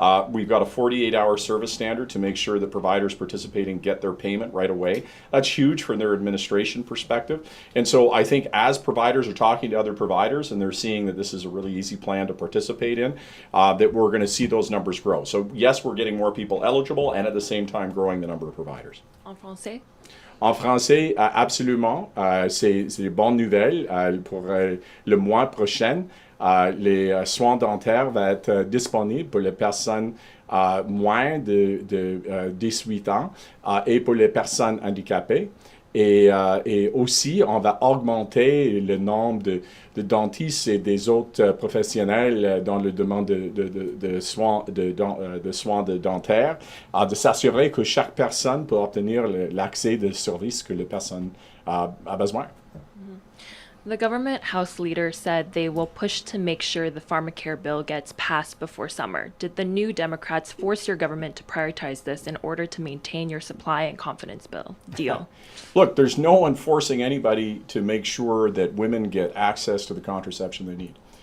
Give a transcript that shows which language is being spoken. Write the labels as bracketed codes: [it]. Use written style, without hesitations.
[en] We've got a 48-hour service standard to make sure that providers participating get their payment right away. That's huge from their administration perspective. And so I think as providers are talking to other providers and they're seeing that this is a really easy plan to participate in, that we're going to see those numbers grow. So yes, we're getting more people eligible and at the same time growing the number of providers. [fr] En français? En français, absolument. C'est des bonnes nouvelles pour le mois prochain. Les soins dentaires vont être disponibles pour les personnes moins de 18 ans et pour les personnes handicapées. Et aussi, on va augmenter le nombre de dentistes et des autres professionnels dans le demande de soins dentaires, de s'assurer que chaque personne peut obtenir l'accès des services que la personne a besoin. [en] The government House leader said they will push to make sure the pharmacare bill gets passed before summer. Did the New Democrats force your government to prioritize this in order to maintain your supply and confidence deal? Look, there's no one forcing anybody to make sure that women get access to the contraception they need.